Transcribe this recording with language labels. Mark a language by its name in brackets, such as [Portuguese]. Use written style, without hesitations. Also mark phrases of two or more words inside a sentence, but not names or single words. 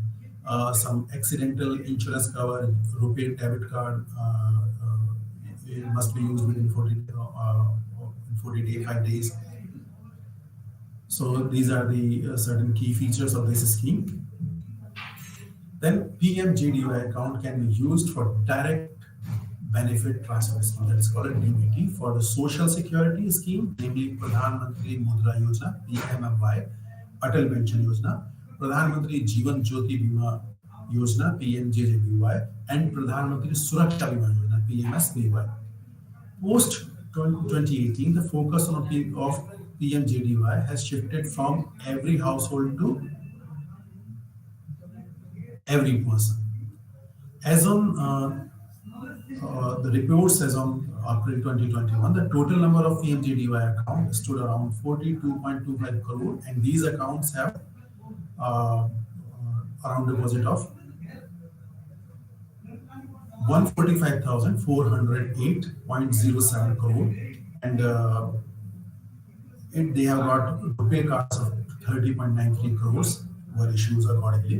[English] Some accidental insurance cover, rupee debit card it must be used within 40 to 5 days. So these are the certain key features of this scheme. Then PMJDY account can be used for direct benefit transfer scheme, that is called a DBT, for the social security scheme, namely Pradhan Mantri Mudra Yojana (PMFY), Atal Pension Yojana, Pradhan Mantri Jeevan Jyoti Bima Yojana (PMJJBY), and Pradhan Mantri Suraksha Bima Yojana (PMSBY). Post 2018, the focus on of PMJDY has shifted from every household to every person. As on the reports as on April 2021, the total number of PMJDY accounts stood around 42.25 crore, and these accounts have around deposit of 145,408.07 crore, and they have got rupee cards of 30.93 crores were issued accordingly.